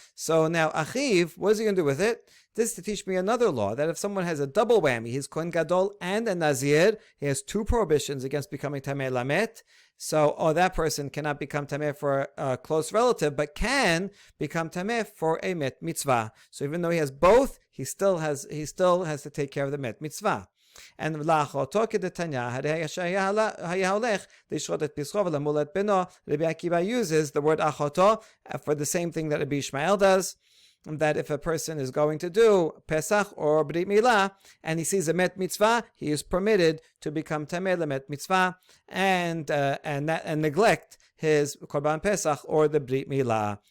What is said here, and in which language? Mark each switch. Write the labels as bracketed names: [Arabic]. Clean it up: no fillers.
[English] So now, achiv, what is he going to do with it? This is to teach me another law, that if someone has a double whammy, he's kohen gadol and a nazir, he has two prohibitions against becoming tameh lamet. So, that person cannot become tameh for a close relative, but can become tameh for a met mitzvah. So even though he has both, he still has to take care of the met mitzvah. And [Hebrew] לאחותו כדתניא, הרי שהיה הולך לשחוט את פסחו ולמול את בנו. [English] Rabbi Akiva uses the word achoto for the same thing that Rabbi Ishmael does, that if a person is going to do Pesach or Brit Milah and he sees a met mitzvah, he is permitted to become tameh lemet mitzvah and neglect his Korban Pesach or the Brit Milah.